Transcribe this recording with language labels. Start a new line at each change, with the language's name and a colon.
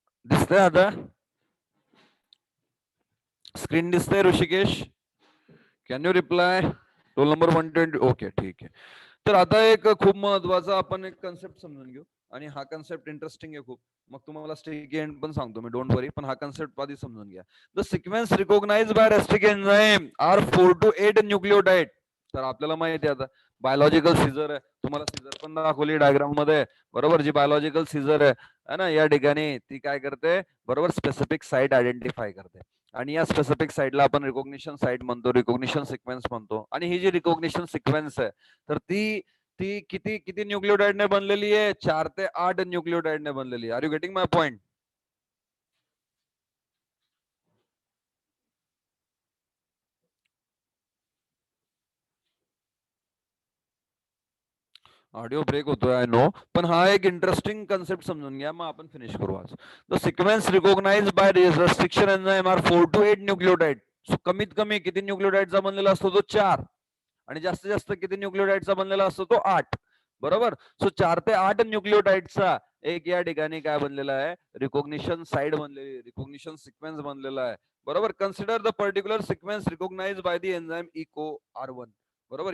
Marathi: दिसतंय आता स्क्रीन, दिसतंय Rishikesh?
English: Can you reply?
Marathi: Roll number 120. Okay, ठीक आहे. तर आता एक खूप महत्वाचा आपण एक कन्सेप्ट समजून घेऊ. आणि हा कन्सेप्ट इंटरेस्टिंग आहे खूप. मग तुम्हाला स्टिकी एंड पण सांगतो मी,
English: Don't worry.
Marathi: पण हा कन्सेप्ट आधी समजून घ्या.
English: The sequence recognise by restriction enzyme are 4 to 8 nucleotide.
Marathi: तर आपल्याला माहिती आहे आता बायोलॉजिकल सीझर आहे. तुम्हाला सीझर पण दाखवली डायग्राम मध्ये. बरोबर, जी बायोलॉजिकल सीझर आहे ना, या ठिकाणी ती काय करते, बरोबर, स्पेसिफिक साईट आयडेंटिफाय करते. आणि या स्पेसिफिक साईटला आपण रिकॉग्निशन साईट म्हणतो, रिकॉग्निशन सिक्वेन्स म्हणतो. आणि ही जी रिकॉग्निशन सिक्वेन्स आहे तर ती ती किती किती न्यूक्लियोटाइडने बनलेली आहे, 4 ते 8 न्यूक्लियोटाइडने बनलेली आहे.
English: Are you getting my point?
Marathi: Audio break होतोय
English: I know,
Marathi: पण हा एक इंटरेस्टिंग कन्सेप्ट समजून घ्या, मग आपण फिनिश करू आज.
English: The sequence recognise by restriction enzyme are 4 to 8 nucleotide.
Marathi: कमीत कमी किती न्यूक्लियोटाइडचा बनलेला असतो तो 4, आणि जास्तीत जास्त किती न्यूक्लियोटाइडचा बनलेला असतो तो 8. बरोबर. सो 4 ते 8 न्यूक्लियोटाइडचा एक या ठिकाणी काय बनलेला आहे, रिकॉग्निशन साइड बनलेली, रिकॉग्निशन सिक्वेन्स बनलेला आहे. बरोबर.
English: Consider the particular sequence recognise by the enzyme Eco R1. बरोबर.